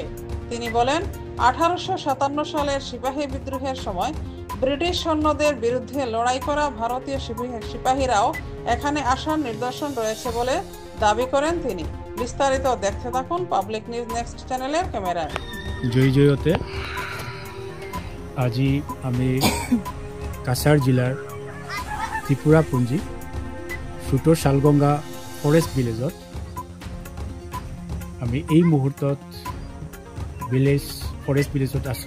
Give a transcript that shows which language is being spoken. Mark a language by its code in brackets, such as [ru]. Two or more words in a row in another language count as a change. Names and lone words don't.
[bn] তিনি বলেন, 1857 সালের সিপাহী বিদ্রোহের সময় ব্রিটিশ সৈন্যদের বিরুদ্ধে লড়াই করা ভারতীয় সিপাহীরাও এখানে আসার নিদর্শন রয়েছে বলে দাবি করেন তিনি। বিস্তারিত দেখতে থাকুন পাবলিক নিউজ নেক্সট চ্যানেলের ক্যামেরায়। [as] জয় জয়তে আজি আমি কাছাড় জিলাৰ ত্ৰিপুৰা পুঞ্জি সুতৰ শালগঙ্গা ফৰেষ্ট ভিলেজত আমি এই মুহূৰ্তত ফৰেষ্ট ভিলেজত আছোঁ।